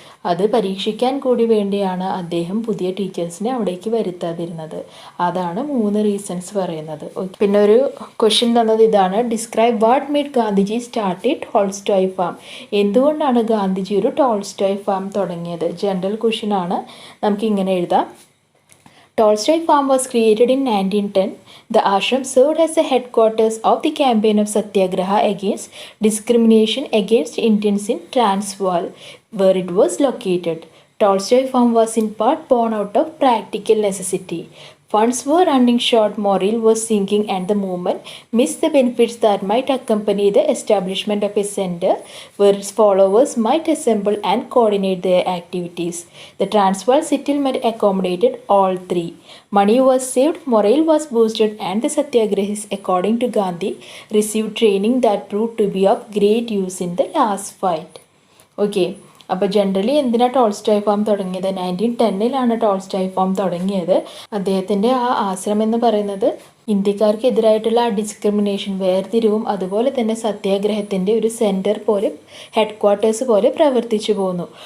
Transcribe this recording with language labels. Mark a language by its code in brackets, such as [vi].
[ml] അത് പരീക്ഷിക്കാൻ കൂടി വേണ്ടിയാണ് അദ്ദേഹം പുതിയ ടീച്ചേഴ്സിനെ അവിടേക്ക് വരുത്താതിരുന്നത്. അതാണ് 3 റീസൺസ് പറയുന്നത്. പിന്നെ ഒരു ക്വസ്റ്റ്യൻ തന്നത് ഇതാണ്: [en] Describe what made Gandhiji start Tolstoy farm. [ml] എന്തുകൊണ്ടാണ് ഗാന്ധിജി ഒരു ടോൾസ്റ്റോയ് ഫാം തുടങ്ങിയത്? ജനറൽ ക്വസ്റ്റ്യൻ ആണ്. നമുക്കിങ്ങനെ എഴുതാം. [en] Tolstoy farm was created in 1910. The ashram served as the headquarters of the campaign of Satyagraha against discrimination against Indians in Transvaal, where it was located. Tolstoy farm was in part born out of practical necessity. Funds were running short, morale was sinking, and the movement missed the benefits that might accompany the establishment of a center where its followers might assemble and coordinate their activities. The Transvaal settlement accommodated all 3. Money was saved, morale was boosted, and the Satyagrahis, according to Gandhi, received training that proved to be of great use in the last fight. Okay. [ml] അപ്പോൾ generally എന്തിനാണ് Tolstoy farm തുടങ്ങിയത്? 1910 Tolstoy farm തുടങ്ങിയത്. അദ്ദേഹത്തിൻ്റെ ആ ആശ്രമം എന്ന് പറയുന്നത് ഇന്ത്യക്കാർക്കെതിരായിട്ടുള്ള ആ ഡിസ്ക്രിമിനേഷൻ, വേർതിരിവും അതുപോലെ തന്നെ സത്യാഗ്രഹത്തിൻ്റെ ഒരു സെൻറ്റർ പോലെ, ഹെഡ് ക്വാർട്ടേഴ്സ് പോലെ പ്രവർത്തിച്ചു പോന്നു.